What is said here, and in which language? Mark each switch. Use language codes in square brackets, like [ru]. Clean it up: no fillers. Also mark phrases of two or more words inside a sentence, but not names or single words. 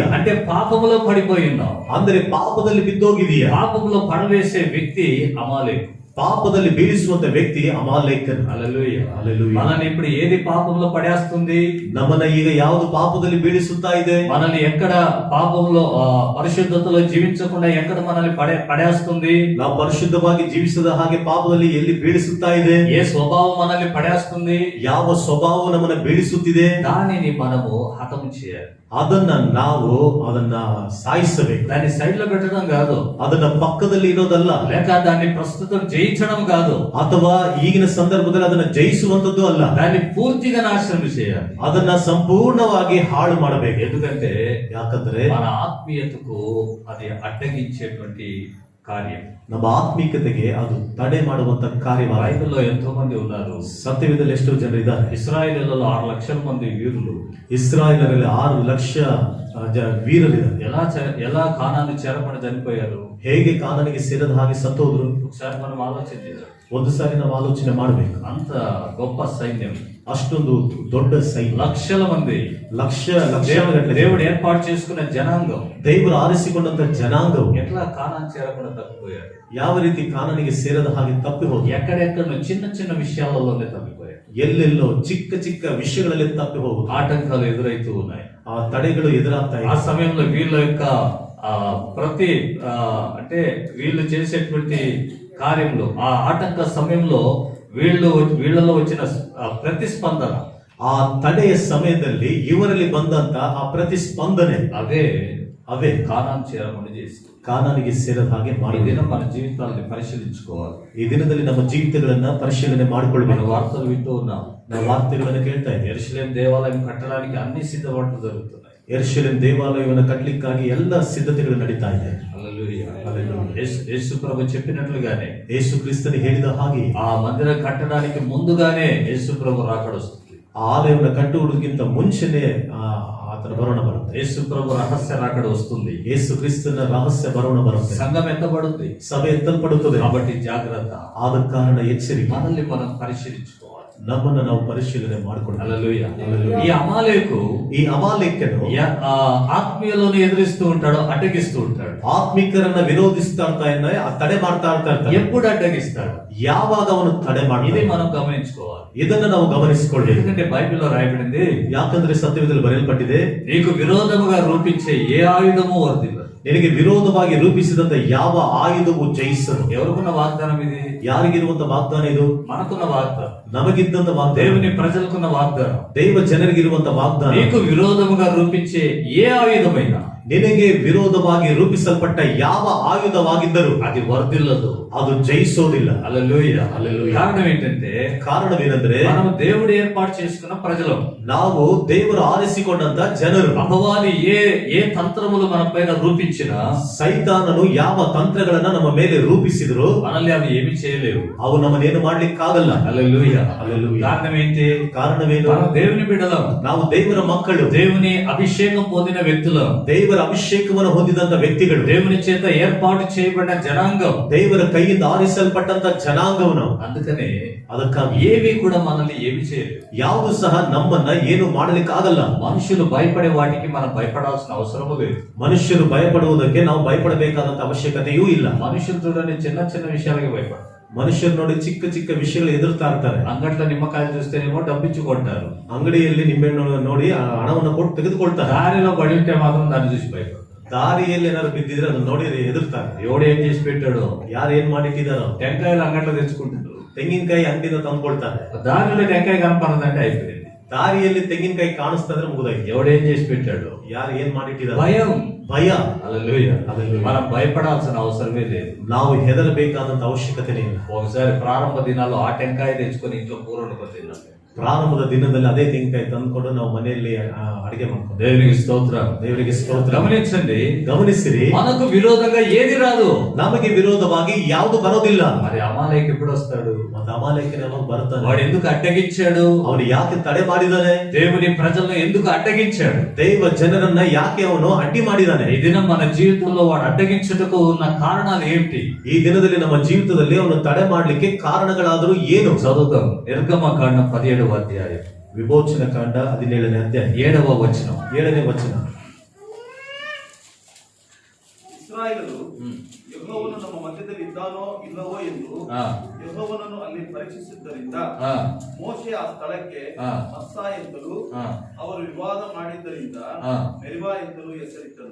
[te] అంటే పాపములో పడిపోయి ఉన్నావు. [kn] ಅಂದರೆ ಪಾಪದಲ್ಲಿ ಬಿದ್ದೋಗಿದೀಯಾ. [te] పాపములో పడవేసే వ్యక్తి అమాలేకు. [kn] ಪಾಪದಲ್ಲಿ ಬೀಳಿಸುವಂತ ವ್ಯಕ್ತಿ ಅಮಾಲೇಕನು. [te] హల్లెలూయా. [kn] ಹಲ್ಲೆಲೂಯಾ. [te] మనల్ని ఇప్పుడు ఏది పాపంలో పడేస్తుంది? [kn] ನಮ್ಮನ್ನ ಈಗ ಯಾವುದು ಪಾಪದಲ್ಲಿ ಬೀಳಿಸುತ್ತಾ ಇದೆ? [te] మనల్ని ఎక్కడ పాపంలో పరిశుద్ధతలో జీవించకుండా ఎక్కడ మనల్ని పడేస్తుంది? [kn] ನಾವು ಪರಿಶುದ್ಧವಾಗಿ ಜೀವಿಸದ ಹಾಗೆ ಪಾಪದಲ್ಲಿ ಎಲ್ಲಿ ಬೀಳಿಸುತ್ತಾ ಇದೆ? [te] ఏ స్వభావం మనల్ని పడేస్తుంది? [kn] ಯಾವ ಸ್ವಭಾವ ನಮ್ಮನ್ನ ಬೀಳಿಸುತ್ತಿದೆ? [te] దానిని మనము హతము చేయాలి. [kn] ಅದನ್ನ ಸಾಯಿಸಬೇಕು. [te] దాన్ని సైడ్ లో పెట్టడం కాదు, [kn] ಅದನ್ನ ಪಕ್ಕದಲ್ಲಿ ಇರೋದಲ್ಲ, [te] లేక దాన్ని ప్రస్తుతం జయించడం కాదు, [kn] ಅಥವಾ ಈಗಿನ ಸಂದರ್ಭದಲ್ಲಿ ಅದನ್ನ ಜಯಿಸುವಂತದ್ದು ಅಲ್ಲ. [te] దాన్ని పూర్తిగా నాశనం చేయాలి. [kn] ಅದನ್ನ ಸಂಪೂರ್ಣವಾಗಿ ಹಾಳು ಮಾಡಬೇಕು. [te] ఎందుకంటే [kn] ಯಾಕಂದ್ರೆ [te] మన ఆత్మీయతకు అది అడ్డగించేటువంటి కార్యం. [kn] ನಮ್ಮ ಆತ್ಮಿಕತೆಗೆ ಅದು ತಡೆ ಮಾಡುವಂತ ಕಾರ್ಯವಾಗಿದೆ. [te] బైబిల్లో ఎంతో మంది ఉన్నారు. [kn] ಸತ್ಯವೇದದಲ್ಲಿ ಎಷ್ಟೋ ಜನರು ಇದ್ದಾರೆ. [te] ఇశ్రాయేలులో 6 లక్షల మంది వీరులు, [kn] ಇಸ್ರಾಯೇಲರಲ್ಲಿ 6 ಲಕ್ಷ ವೀರರಿದ್ದಾರೆ. [te] ఎలా కానాను చేరకుండా చనిపోయారు? [kn] ಹೇಗೆ ಕಾನಾನಿಗೆ ಸೇರದ ಹಾಗೆ ಸತ್ತೋದ್ರು? [te] ఒకసారి మనం ఆలోచించాలి. [kn] ಒಂದು ಸಾರಿ ನಾವು ಆಲೋಚನೆ ಮಾಡಬೇಕು. [te] అంత గొప్ప సైన్యం, [kn] ಅಷ್ಟೊಂದು ದೊಡ್ಡ ಸೈನ್ಯ, [te] లక్షల మంది, [kn] ಲಕ್ಷಗಟ್ಟಲೆ [te] దేవుడు ఏర్పాటు చేసుకున్న జనాంగం, [kn] ದೇವರು ಆರಿಸಿಕೊಂಡಂತ ಜನಾಂಗವು [te] ఎట్లా కానాను చేరకుండా తప్పిపోయారు? [kn] ಯಾವ ರೀತಿ ಕಾನಾನಿಗೆ ಸೇರದ ಹಾಗೆ ತಪ್ಪಿ ಹೋಗಿ [te] ఎక్కడెక్కడ చిన్న చిన్న విషయాలలోనే తప్పిపోయారు. [kn] ಎಲ್ಲೆಲ್ಲೋ ಚಿಕ್ಕ ಚಿಕ್ಕ ವಿಷಯಗಳಲ್ಲಿ ತಪ್ಪಿ ಹೋಗುದು. [te] ఆటంకాలు ఎదురైతూ ఉన్నాయి. [kn] ಆ ತಡೆಗಳು ಎದುರಾಗ್ತಾ [te] ఆ [kn] ಇದೆ. [te] సమయంలో వీళ్ళ యొక్క ప్రతి అంటే వీళ్ళు చేసేటువంటి కార్యంలో ఆ ఆటంక సమయంలో వీళ్ళలో వచ్చిన ప్రతిస్పందన, [kn] ಆ ತಡೆಯ ಸಮಯದಲ್ಲಿ ಇವರಲ್ಲಿ ಬಂದಂತ ಆ ಪ್ರತಿಸ್ಪಂದನೆ [te] అవే కానాను చేరకుండా చేసి [kn] ಕಾನಾನಿಗೆ ಸೇರದ ಹಾಗೆ [te] ఈ [kn] ಮಾಡಿದೆ. [te] దినం మన జీవితాన్ని పరిశీలించుకోవాలి. [kn] ಈ ದಿನದಲ್ಲಿ ನಮ್ಮ ಜೀವಿತಗಳನ್ನ ಪರಿಶೀಲನೆ [te] మన [kn] ಮಾಡಿಕೊಳ್ಬೇಕು. [te] వార్తలు వింటూ ఉన్నాం. [kn] ನಾವು ವಾರ್ತೆಗಳನ್ನು ಕೇಳ್ತಾ ಇದ್ದೇವೆ. [te] యెరూషలేము దేవాలయం కట్టడానికి అన్ని సిద్ధపాట్లు జరుగుతున్నాయి. [kn] ಯೆರೂಸಲೇಮ್ ದೇವಾಲಯವನ್ನು ಕಟ್ಟಲಿಕ್ಕಾಗಿ ಎಲ್ಲ ಸಿದ್ಧತೆಗಳು ನಡೀತಾ ಇದೆ. [te] హల్లెలూయా. హల్లెలూయా. యేసు ప్రభు చెప్పినట్లుగానే, [kn] ಯೇಸು ಕ್ರಿಸ್ತನು ಹೇಳಿದ ಹಾಗೆ [te] ఆ మందిరం కట్టడానికి ముందుగానే యేసు ప్రభు రాకడొస్తుంది. [kn] ಆ ಆಲಯವನ್ನು ಕಟ್ಟುವುದಕ್ಕಿಂತ ಮುಂಚೆನೆ ಆತನ ಬರೋಣ ಬರುತ್ತೆ. [te] యేసు ప్రభు రహస్య రాకడ వస్తుంది. [kn] ಯೇಸು ಕ್ರಿಸ್ತನ ರಹಸ್ಯ ಬರೋಣ ಬರುತ್ತೆ. [te] సంఘం ఎత్తబడుతుంది. [kn] ಸಭೆ ಎತ್ತಲ್ಪಡುತ್ತದೆ. [te] కాబట్టి జాగ్రత్త. [kn] ಆದ ಕಾರಣ ಎಚ್ಚರಿಕೆ. [te] మనల్ని మనం పరిశీలించుకోవాలి. [kn] ನಮ್ಮನ್ನು ನಾವು ಪರಿಶೀಲನೆ ಮಾಡಿಕೊಳ್ಳೋಣ. [te] హల్లెలూయా. ఈ అమాలేకు [kn] ಈ ಅಮಾಲೇಕ್ಯನು [te] ఆత్మీయులను ఎదురిస్తూ ఉంటాడు, అడ్డగిస్తూ ఉంటాడు. [kn] ಆತ್ಮಿಕರನ್ನ ವಿರೋಧಿಸ್ತಾ ಇರ್ತಾನೆ, ತಡೆ ಮಾಡ್ತಾ ಇರ್ತಾನೆ. [te] ఎప్పుడు అడ్డగిస్తాడు? [kn] ಯಾವಾಗ ಅವನು ತಡೆ [te] ఇది [kn] ಮಾಡಿದೆ [te] మనం గమనించుకోవాలి. [kn] ಇದನ್ನ ನಾವು ಗಮನಿಸಿಕೊಳ್ಳಿ. [te] ఎందుకంటే బైబిల్లో రాయబడింది, [kn] ಯಾಕಂದ್ರೆ ಸತ್ಯವೇದದಲ್ಲಿ ಬರೆಯಲ್ಪಟ್ಟಿದೆ, [te] నీకు విరోధముగా రూపించే ఏ ఆయుధము వర్ధిల్లదు. [kn] ನಿನಗೆ ವಿರೋಧವಾಗಿ ರೂಪಿಸಿದಂತ ಯಾವ ಆಯುಧವು ಜಯಿಸದು. [te] ఎవరికున్న వాగ్దానం ఇది? [kn] ಯಾರಿಗಿರುವಂತ ವಾಗ್ದಾನ ಇದು? [te] మనకున్న వాగ్దానం, [kn] ನಮಗಿದ್ದಂತ ವಾಗ್ದಾನ, [te] దేవుని ప్రజలకున్న వాగ్దానం. [kn] ದೈವ ಜನರಿಗಿರುವಂತ ವಾಗ್ದಾನ. [te] నీకు విరోధముగా రూపించే ఏ ఆయుధమైనా, [kn] ನಿನಗೆ ವಿರೋಧವಾಗಿ ರೂಪಿಸಲ್ಪಟ್ಟ ಯಾವ ಆಯುಧವಾಗಿದ್ದರೂ [te] అది వర్ధిల్లదు, [kn] ಅದು ಜಯಿಸೋದಿಲ್ಲ. [te] హల్లెలూయా. హల్లెలూయా. కారణం ఏంటంటే, [kn] ಕಾರಣವೇನೆಂದ್ರೆ [te] మనం దేవుడు ఏర్పాటు చేసుకున్న ప్రజలం. [kn] ನಾವು ದೇವರು ಆರಿಸಿಕೊಂಡಂತ ಜನರು. [te] అపవాది ఏ తంత్రములు మన పైన రూపించినా, [kn] ಸೈತಾನನು ಯಾವ ತಂತ್ರಗಳನ್ನ ನಮ್ಮ ಮೇಲೆ ರೂಪಿಸಿದ್ರು [te] మనల్ని అవి ఏమి చేయలేవు. [kn] ಅವು ನಮ್ಮನ್ನೇನು ಮಾಡ್ಲಿಕ್ಕಾಗಲ್ಲ. [te] హల్లెలూయా. హల్లెలూయా. కారణం ఏంటి? [kn] ಕಾರಣವೇನು? [te] మనం దేవుని బిడ్డలం, [kn] ನಾವು ದೇವರ ಮಕ್ಕಳು, [te] దేవుని అభిషేకం పొందిన వ్యక్తులం, [kn] ದೇವರ ದೇವರ ಅಭಿಷೇಕವನ್ನು ಹೊಂದಿದಂತ ವ್ಯಕ್ತಿಗಳು, [te] దేవుని చేత ఏర్పాటు చేయబడిన జనాంగం. [kn] ದೇವರ ಕೈಯಿಂದ ಆರಿಸಲ್ಪಟ್ಟಂತ ಜನಾಂಗವು ನಾವು. [te] అందుకనే [kn] ಅದಕ್ಕಾಗಿ [te] ఏవి కూడా మనల్ని ఏమి చేయలేదు. [kn] ಯಾವುದು ಸಹ ನಮ್ಮನ್ನ ಏನು ಮಾಡಲಿಕ್ಕೆ ಆಗಲ್ಲ. [te] మనుషులు భయపడే వాటికి మనం భయపడాల్సిన అవసరము లేదు. [kn] ಮನುಷ್ಯರು ಭಯಪಡುವುದಕ್ಕೆ ನಾವು ಭಯಪಡಬೇಕಾದಂತ ಅವಶ್ಯಕತೆಯೂ ಇಲ್ಲ. [te] మనుషులు చూడండి చిన్న చిన్న విషయాలకి భయపడతారు. [kn] ಮನುಷ್ಯರು ನೋಡಿ ಚಿಕ್ಕ ಚಿಕ್ಕ ವಿಷಯಗಳು ಎದುರ್ತಾ ಇರ್ತಾರೆ. [te] అంగట్లో నిమ్మకాయలు చూస్తేనేమో డబ్బిచ్చుకుంటారు. [kn] ಅಂಗಡಿಯಲ್ಲಿ ನಿಂಬೆಹಣ್ಣು ನೋಡಿ ಆ ಹಣವನ್ನು ಕೊಟ್ಟು ತೆಗೆದುಕೊಳ್ತಾರೆ. [te] దారిలో పడి ఉంటే మాత్రం దాన్ని చూసి భయపడతారు. [kn] ದಾರಿಯಲ್ಲಿ ಏನಾದ್ರು ಬಿದ್ದಿದ್ರೆ ಅದನ್ನ ನೋಡಿ ಎದುರ್ತಾರೆ. [te] ఎవడు ఏం చేసి పెట్టాడో, [kn] ಯಾರು ಏನ್ ಮಾಡಿಟ್ಟಿದಾರೋ. [te] టెంకాయలు అంగట్లో తెచ్చుకుంటారు. [kn] ತೆಂಗಿನಕಾಯಿ ಅಂಗಡಿಯಿಂದ ತಂದ್ಕೊಳ್ತಾರೆ. [te] దారిలో టెంకాయ కనపడదంటే అయిపోయింది. [kn] ದಾರಿಯಲ್ಲಿ ತೆಂಗಿನಕಾಯಿ ಕಾಣಿಸ್ತಂದ್ರೆ ಮುಗಿದಾಯ್ತು. [te] ఎవడేం చేసి పెట్టాడు, [kn] ಯಾರು ಏನ್ ಮಾಡಿಟ್ಟಿದಾರೋ. [te] భయం. [kn] ಭಯ. [te] హల్లెలూయా. హల్లెలూయా. మనం భయపడాల్సిన అవసరమే లేదు. [kn] ನಾವು ಹೆದರಬೇಕಾದಂತ ಅವಶ್ಯಕತೆನೇ ಇಲ್ಲ. [te] ఒకసారి ప్రారంభ దినాల్లో ఆ టెంకాయ తెచ్చుకొని ఇంట్లో కూర వండుకొని తిన్నాం. [kn] ಪ್ರಾರಂಭದ ದಿನದಲ್ಲಿ ಅದೇ ತೆಂಗಿನಕಾಯಿ ತಂದ್ಕೊಂಡು ನಾವು ಮನೆಯಲ್ಲಿ ಅಡಿಗೆ ಮಾಡ್ಕೊಂಡು. [te] దేవునికి స్తోత్రం. [kn] ದೇವರಿಗೆ ಸ್ತೋತ್ರ. [te] గమనించండి, [kn] ಗಮನಿಸಿರಿ, [te] మనకు విరోధంగా ఏది రాదు. [kn] ನಮಗೆ ವಿರೋಧವಾಗಿ ಯಾವುದು ಬರೋದಿಲ್ಲ. [te] మరి అమాలేకు ఎప్పుడు వస్తాడు? [kn] ಮತ್ತೆ ಅಮಾಲೇಕನ ಯಾವಾಗ ಬರ್ತಾನೆ? [te] వాడు ఎందుకు అడ్డగించాడు? [kn] ಅವನು ಯಾಕೆ ತಡೆ ಮಾಡಿದಾನೆ? [te] దేవుని ప్రజలను ఎందుకు అడ్డగించాడు? [kn] ದೈವ ಜನರನ್ನ ಯಾಕೆ ಅವನು ಅಡ್ಡಿ ಮಾಡಿದಾನೆ? [te] ఈ దినం మన జీవితంలో వాడు అడ్డగించుటకు ఉన్న కారణాలు ఏమిటి? [kn] ಈ ದಿನದಲ್ಲಿ ನಮ್ಮ ಜೀವಿತದಲ್ಲಿ ಅವನು ತಡೆ ಮಾಡ್ಲಿಕ್ಕೆ ಕಾರಣಗಳಾದರೂ ಏನು? [te] చదువుతాం. నిర్గమకాండం 17వ అధ్యాయం [kn] ವಿಮೋಚನ ಕಾಂಡ 17ನೇ ಅಧ್ಯಾಯ [te] 7వ వచనం. [kn] 7ನೇ ವಚನ. ಇಸ್ರಾಯೇಲರು ಯೆಹೋವನು ನಮ್ಮ ಮಧ್ಯದಲ್ಲಿ ಇದ್ದಾನೋ ಇಲ್ಲವೋ ಎಂದು ಯೆಹೋವನನ್ನು ಅಲ್ಲಿ ಪರೀಕ್ಷಿಸಿದ್ದರಿಂದ ಮೋಶೆ ಆ ಸ್ಥಳಕ್ಕೆ ಮಸ್ಸಾ ಎಂತಲೂ ಅವರು ವಿವಾದ ಮಾಡಿದ್ದರಿಂದ ಮೆರಿಬಾ ಎಂತಲೂ ಹೆಸರಿಟ್ಟರು.